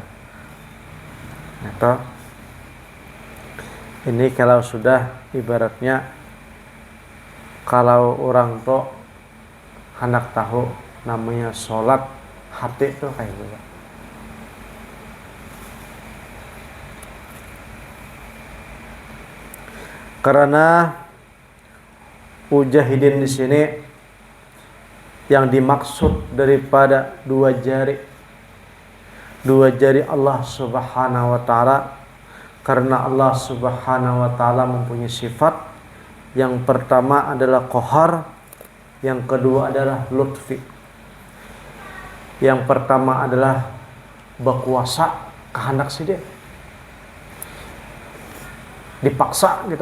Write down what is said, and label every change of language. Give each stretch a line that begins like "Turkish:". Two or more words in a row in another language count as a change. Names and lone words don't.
Indonesian: Itu ini kalau sudah ibaratnya kalau orang tuh hendak tahu namanya sholat hati tuh kayak gitu. Karena mujahidin di sini yang dimaksud daripada dua jari Allah
Arabic: سبحانه وتعالى,
Indonesian: karena Allah
Arabic: سبحانه وتعالى
Indonesian: mempunyai sifat. Yang pertama adalah qahar, yang kedua adalah lutfi. Yang pertama adalah berkuasa kehendak si dia. Dipaksa gitu.